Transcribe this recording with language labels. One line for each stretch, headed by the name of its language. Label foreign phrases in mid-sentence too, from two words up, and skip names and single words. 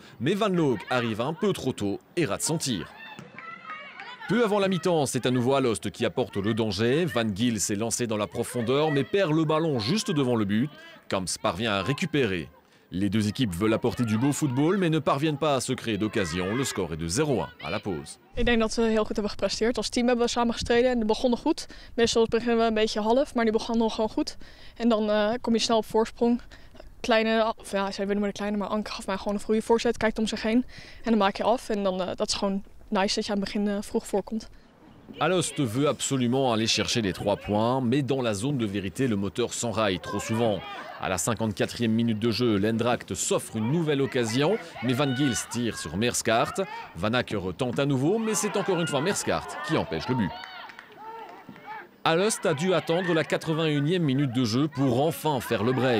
French: Mais Van Loek arrive un peu trop tôt et rate son tir. Peu avant la mi-temps, c'est à nouveau Alost qui apporte le danger. Van Giel s'est lancé dans la profondeur mais perd le ballon juste devant le but. Kamps parvient à récupérer. Les 2 équipes veulent apporter du beau football mais ne parviennent pas à se créer d'occasion. Le score est de 0-1 à la pause.
Dutch: Ik denk dat we heel goed hebben gepresteerd. Als team hebben we samen gestreden en we begonnen goed. Meestal beginnen we een beetje half, maar die begonnen gewoon goed. En dan kom je snel op voorsprong. Kleine, of ja, zij willen maar de kleine, maar Anke gaf mij gewoon een goede voorzet. Kijkt om zich heen en dan maak je af. En dan dat is gewoon nice dat je aan het begin vroeg voorkomt.
French: Alost veut absolument aller chercher les 3 points, mais dans la zone de vérité, le moteur s'enraille trop souvent. À la 54e minute de jeu, l'Eindracht s'offre une nouvelle occasion, mais Van Giels tire sur Merskaert. Van Acker tente à nouveau, mais c'est encore une fois Merskaert qui empêche le but. Alost a dû attendre la 81e minute de jeu pour enfin faire le break.